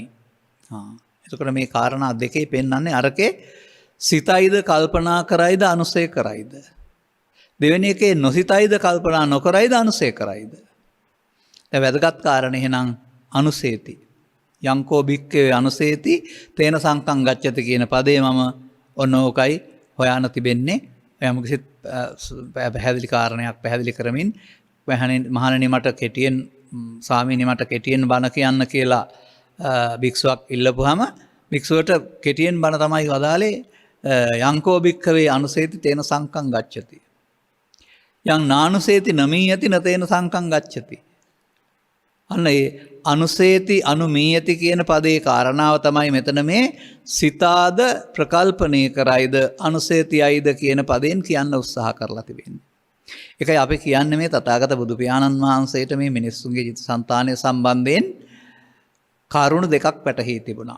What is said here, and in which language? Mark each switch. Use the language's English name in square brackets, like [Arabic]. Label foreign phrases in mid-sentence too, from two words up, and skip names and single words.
[Sinhala] එතකොට මේ කාරණා දෙකේ පෙන්වන්නේ අරකේ සිතයිද කල්පනා කරයිද අනුසය කරයිද. දෙවෙනි එකේ නොසිතයිද කල්පනා නොකරයිද අනුසය කරයිද. දැන් වැදගත් කාරණේ එහෙනම් අනුසේති. [Pali] යංකෝ භික්ඛවේ අනුසේති තේන සංකං ගච්ඡති [Sinhala] කියන පදේ මම ඔන්න ඕකයි හොයන්න තිබෙන්නේ. යම් කිසි පැහැදිලි කාරණයක් පැහැදිලි කරමින් මහණෙනි මට කෙටියෙන් ස්වාමීනි මට කෙටියෙන් බණ කියන්න කියලා භික්ෂුවක් ඉල්ලපුවාම භික්ෂුවට කෙටියෙන් බණ තමයි වදාලේ [Pali] යංකෝ භික්ඛවේ අනුසේති තේන සංකං ගච්ඡති. යං නානුසේති නමීයති නතේන සංකං ගච්ඡති. [Sinhala] අන්න ඒ [Pali] අනුසේති අනුමීයති [Sinhala] කියන පදේ කාරණාව තමයි මෙතන මේ සිතාද ප්‍රකල්පණය කරයිද අනුසේතියයිද කියන පදයෙන් කියන්න උත්සාහ කරලා තිබෙන්නේ. ඒකයි අපි කියන්නේ මේ තථාගත බුදු පියාණන් වහන්සේට මේ මිනිස්සුන්ගේ චිත්තසංතානය සම්බන්ධයෙන් කරුණු දෙකක් පැටහී තිබුණා.